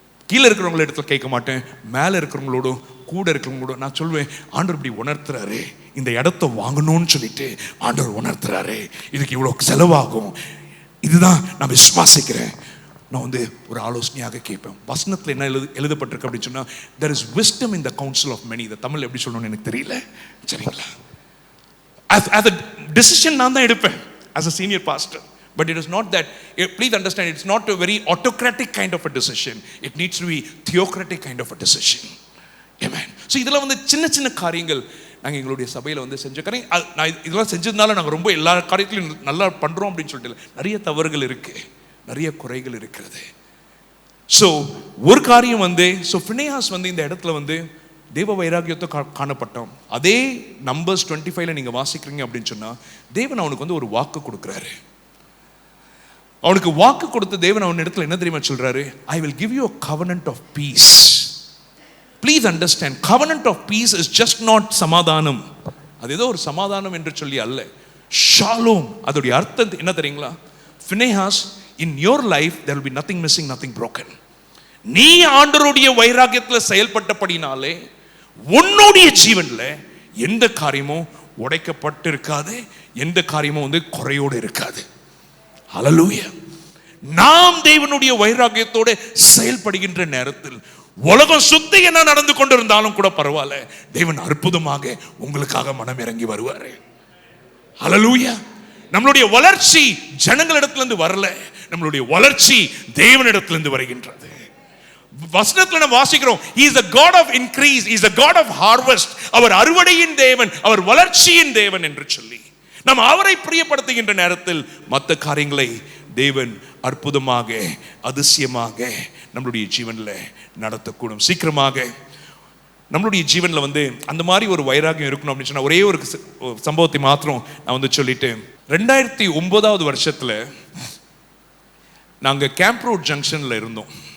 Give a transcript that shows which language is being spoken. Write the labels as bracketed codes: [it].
[ta] கீழே இருக்கிறவங்கள இடத்துல கேட்க மாட்டேன், மேலே இருக்கிறவங்களோடும் கூட இருக்கிறவங்களோடும் நான் சொல்வேன், ஆண்டவர் இப்படி உணர்த்துறாரு, இந்த இடத்த வாங்கணும்னு சொல்லிட்டு ஆண்டவர் உணர்த்துறாரு, இதுக்கு இவ்வளோ செலவாகும், இதுதான் நான் விசுவாசிக்கிறேன். நான் வந்து ஒரு ஆலோசனையாக கேட்பேன். வசனத்தில் என்ன எழுதப்பட்டிருக்கு அப்படின்னு சொன்னால், [en] there is wisdom in the counsel of many. [ta] இதை தமிழ் எப்படி சொல்லணும்னு எனக்கு தெரியல, சரிங்களா? [en] as a decision [ta] நான் தான் எடுப்பேன் [en] as a senior pastor, but it is not that, please understand, it's not a very autocratic kind of a decision. It needs to be theocratic kind of a decision. Amen. [ta] So இதெல்லாம் வந்து சின்ன சின்ன காரியங்கள் நாங்கள் எங்களுடைய சபையில் வந்து செஞ்ச காரியம். நான் இதெல்லாம் செஞ்சதுனால நாங்கள் ரொம்ப எல்லா காரியத்திலையும் நல்லா பண்ணுறோம் அப்படின்னு சொல்லிட்டு நிறைய தவறுகள் இருக்குது, நிறைய குறைகள் இருக்கிறது. ஸோ ஒரு காரியம் வந்து, ஸோ ஃபினேயாஸ் வந்து இந்த இடத்துல வந்து தேவ வைராகியத்தை காணப்பட்டோம். அதே நம்பர்ஸ் 25 நீங்கள் வாசிக்கிறீங்க அப்படின்னு சொன்னால், தேவன் அவனுக்கு வந்து ஒரு வாக்கு கொடுக்குறாரு. அவனுக்கு வாக்கு கொடுத்த தேவன் அவன் இடத்துல என்ன தெரியுமா சொல்றாரு? [en] I will give you a covenant of peace. Please understand, covenant of peace is just not சமாதானம். [ta] அது ஏதோ ஒரு சமாதானம் என்று சொல்லி அல்ல, ஷாலோம். அதோடைய அர்த்தம் என்ன தெரியுங்களா? [en] Phinehas, in your life there will be nothing missing, nothing broken. [ta] நீ ஆண்டவருடைய வைராகியத்தில் செயல்பட்டபடினாலே உன்னுடைய ஜீவன்ல எந்த காரியமும் உடைக்கப்பட்டு இருக்காது, எந்த காரியமும் வந்து குறையோடு இருக்காது. ஹல்லேலூயா. நாம் தேவனுடைய வைராகியத்தோடு செயல்படுகின்ற நேரத்தில் உலகம் சுத்தி என்ன நடந்து கொண்டிருந்தாலும் கூட பரவாயில்ல, தேவன் அற்புதமாக உங்களுக்காக மனம் இறங்கி வருவாரு. ஹல்லேலூயா. நம்மளுடைய வளர்ச்சி ஜனங்களிடத்திலிருந்து வரல, நம்மளுடைய வளர்ச்சி தேவனிடத்திலிருந்து வருகின்றது. வசனத்துல நம்ம வாசிக்கிறோம், [en] he is the god of increase, he is the god of harvest. [ta] அவர் அறுவடையின் தேவன், அவர் வளர்ச்சியின் தேவன் என்று சொல்லி நம்ம அவரை பிரியப்படுத்துகின்ற நேரத்தில் மற்ற காரியங்களை தேவன் அற்புதமாக அதிசயமாக நம்மளுடைய ஜீவன்ல நடத்தக்கூடும். சீக்கிரமாக நம்மளுடைய ஜீவன்ல வந்து அந்த மாதிரி ஒரு வைராகியம் இருக்கணும் அப்படின்னு சொன்னா, ஒரே ஒரு சம்பவத்தை மாத்திரம் நான் வந்து சொல்லிட்டு, 2009 வருஷத்துல நாங்க கேம்ப் ரோட் ஜங்ஷன்ல இருந்தோம்.